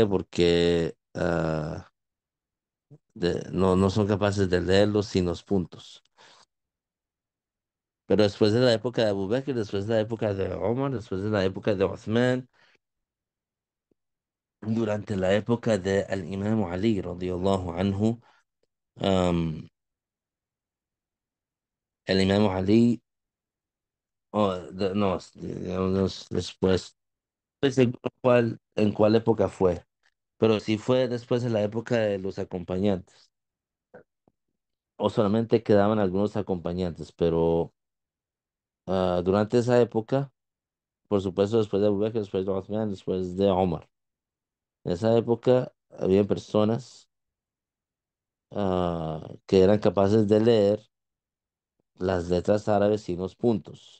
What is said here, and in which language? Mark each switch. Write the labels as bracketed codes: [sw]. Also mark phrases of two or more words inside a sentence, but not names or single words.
[es] Porque no son capaces de leerlos sin los puntos. Pero después de la época de Abu Bakr, después de la época de Omar, después de la época de Uthman, durante la época de al-Imam Ali, [ar] رضي الله عنه, [es] am, el Imam Ali, no, digamos, después, no sé en cuál época fue, pero sí fue después de la época de los acompañantes, o solamente quedaban algunos acompañantes, pero durante esa época, por supuesto, después de Abu Bakr, después de Uthman, después de Omar, en esa época había personas que eran capaces de leer las letras árabes sin los puntos.